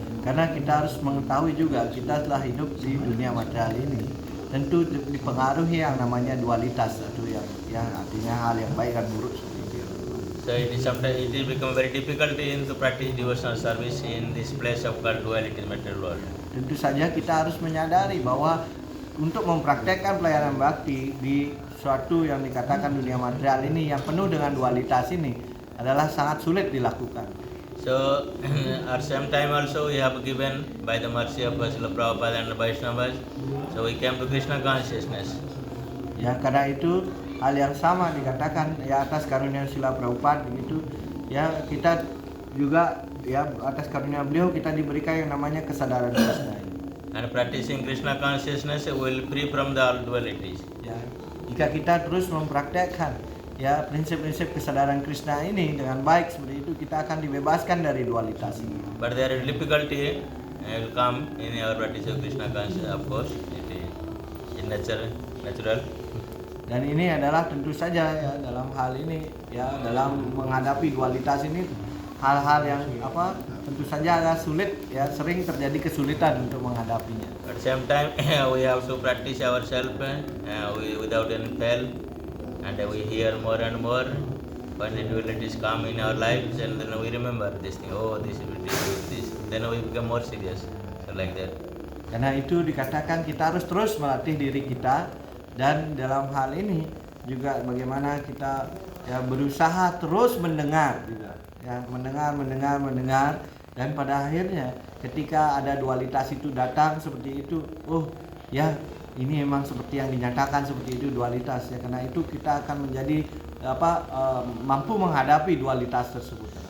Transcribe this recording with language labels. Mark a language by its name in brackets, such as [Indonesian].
[Indonesian] Karena kita harus mengetahui juga kita telah hidup di dunia material ini tentu dipengaruhi yang namanya dualitas, atau yang artinya hal yang baik dan buruk seperti itu. [English] So sometimes it is become very difficult to practice devotional service in this place of called duality material world. [Indonesian] Tentu saja kita harus menyadari bahwa untuk mempraktekkan pelayanan bakti di suatu yang dikatakan dunia material ini yang penuh dengan dualitas ini adalah sangat sulit dilakukan. [English] So at same time also we have given by the mercy of Srila Prabhupada and the Vaishnavas, so we came to Krishna consciousness. [Indonesian] Ya, karena itu hal yang sama dikatakan ya atas karunia Srila Prabhupada begitu ya, kita juga ya atas karunia beliau kita diberikan yang namanya kesadaran Krishna ini. [English] And practicing Krishna consciousness will free from the all dualities. [Indonesian] Ya, jika kita terus mempraktekkan ya prinsip-prinsip kesadaran Krishna ini dengan baik seperti itu, kita akan dibebaskan dari dualitas ini. [English] But there is difficulty will come in our practice of Krishna consciousness, of course. It is in natural. [Indonesian] Dan ini adalah tentu saja ya dalam hal ini ya dalam menghadapi dualitas ini hal-hal yang tentu saja agak sulit ya, sering terjadi kesulitan untuk menghadapinya. [English] At the same time, we have to practice ourselves without any fail, and we hear more and more when the dualities come in our lives, and then we remember this thing. Oh, this will do this. Then we become more serious. So like that. [Indonesian] Karena itu dikatakan kita harus terus melatih diri kita, dan dalam hal ini juga bagaimana kita ya berusaha terus mendengar juga ya, mendengar, dan pada akhirnya ketika ada dualitas itu datang seperti itu, oh ya ini memang seperti yang dinyatakan seperti itu dualitas ya, karena itu kita akan menjadi mampu menghadapi dualitas tersebut.